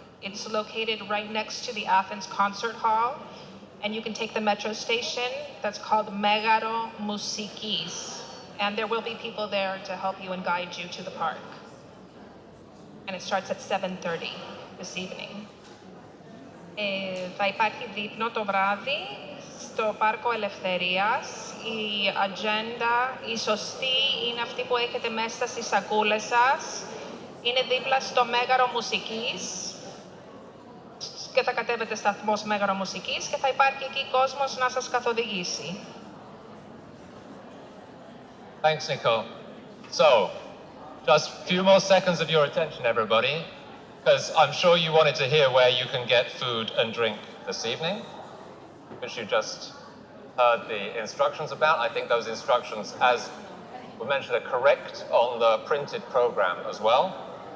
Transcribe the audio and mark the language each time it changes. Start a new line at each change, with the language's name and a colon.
English: It's located right next to the Athens Concert Hall, and you can take the metro station that's called Megaro Mousikis, and there will be people there to help you and guide you to the park. And it starts at 7:30 this evening.
Greek: Θα υπάρχει δείπνο το βράδυ στο Πάρκο Ελευθερίας. Η ατζέντα, η σωστή, είναι αυτή που έχετε μέσα στις σακούλες σας. Είναι δίπλα στο Μέγαρο Μουσικής και θα κατέβετε σταθμός Μέγαρο Μουσικής και θα υπάρχει εκεί κόσμος να σας καθοδηγήσει.
English: Thanks, Nicole. So, just a few more seconds of your attention, everybody, because I'm sure you wanted to hear where you can get food and drink this evening, which you just heard the instructions about. I think those instructions, as we mentioned, are correct on the printed program as well.